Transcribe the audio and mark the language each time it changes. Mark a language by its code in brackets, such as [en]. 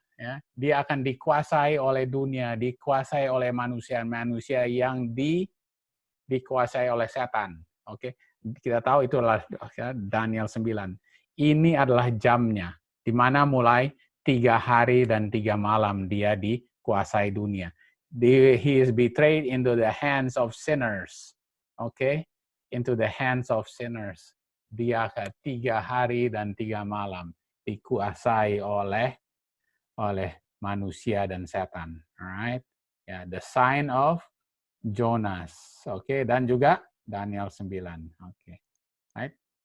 [id] Ya, dia akan dikuasai oleh dunia, dikuasai oleh manusia-manusia yang dikuasai oleh setan. Oke, kita tahu itu adalah Daniel 9. Ini adalah jamnya, di mana mulai 3 hari dan 3 malam dia dikuasai dunia. [en] he is betrayed into the hands of sinners. Okay, into the hands of sinners. [id] Dia 3 hari dan 3 malam dikuasai oleh manusia dan setan. [en] Alright, ya, the sign of Jonas. [id] Oke, dan juga Daniel 9. Oke, right.